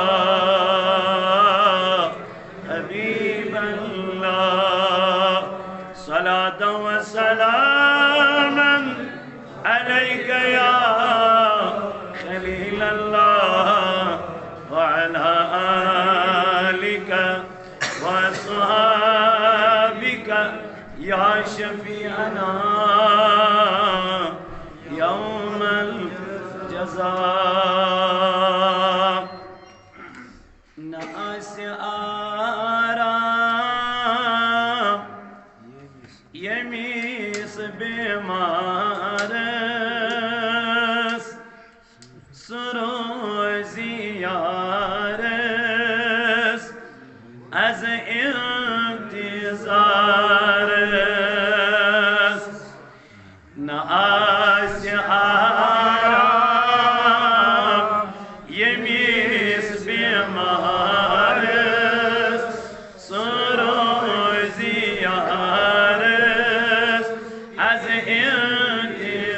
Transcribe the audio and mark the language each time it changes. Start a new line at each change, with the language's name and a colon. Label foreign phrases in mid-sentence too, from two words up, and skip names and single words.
Arabic: حبيب الله، صلاة وسلاما عليك يا خليل الله، وعلى آلك وأصحابك يا شفيعنا يوم الجزاء۔
Kashmiri: ناس آرام یمیس بیمارس، سروزی یارس از انتظارس، ناس آرام یمیس بیمارس، سروزی یارس از انتظارس،